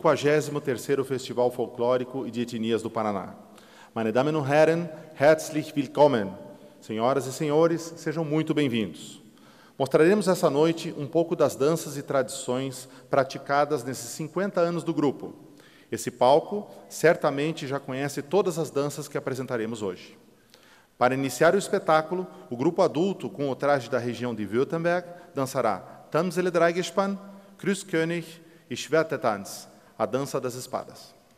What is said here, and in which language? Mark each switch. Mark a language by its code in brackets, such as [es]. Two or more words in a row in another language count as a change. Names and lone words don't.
[pt] 53º Festival Folclórico e de Etnias do Paraná. [de] Meine Damen und Herren, herzlich willkommen. [pt] Senhoras e senhores, sejam muito bem-vindos. Mostraremos essa noite um pouco das danças e tradições praticadas nesses 50 anos do grupo. Esse palco certamente já conhece todas as danças que apresentaremos hoje. Para iniciar o espetáculo, o grupo adulto, com o traje da região de Württemberg, dançará Tamsele Dreigespann, Krüßkönig e Schwertetanz, a dança das espadas.